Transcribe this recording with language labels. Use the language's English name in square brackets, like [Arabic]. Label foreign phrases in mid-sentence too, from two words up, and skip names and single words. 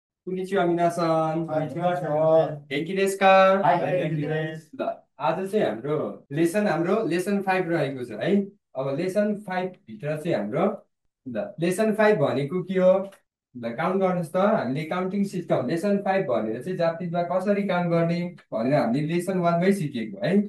[Japanese] こんにちは、皆さん。はい、行きましょ元気ですかう。はい、元気です。 [Nepali] ल आज चाहिँ हाम्रो लेसन 5 रहेको छ है। अब लेसन 5 भित्र चाहिँ हाम्रो लेसन 5 भनेको के हो? काउन्ट गर्नुहोस् त। हामीले [English] counting system [Nepali] लेसन 5 भनेर चाहिँ जातिमा कसरी काउन्ट गर्ने भनेर हामीले लेसन 1 मै सिकेको है।